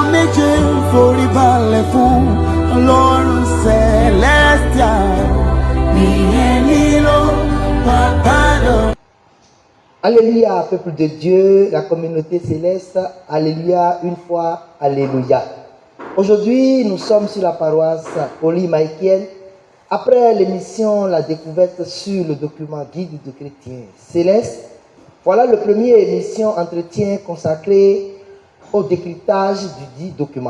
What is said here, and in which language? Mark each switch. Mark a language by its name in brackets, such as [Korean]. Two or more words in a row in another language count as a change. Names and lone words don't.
[Yoruba] méjèèjì forí balẹ̀ fún Ọlọ́run Celestial. Ìyẹn nílò bàbá lọ. [French] Alléluia, peuple de Dieu, la communauté céleste. Alléluia, une fois, Alléluia. Aujourd'hui, nous sommes sur la paroisse Holy Michael. Après l'émission La découverte sur le document Guide du chrétien céleste, voilà le premier émission entretien consacré au décryptage du dit document.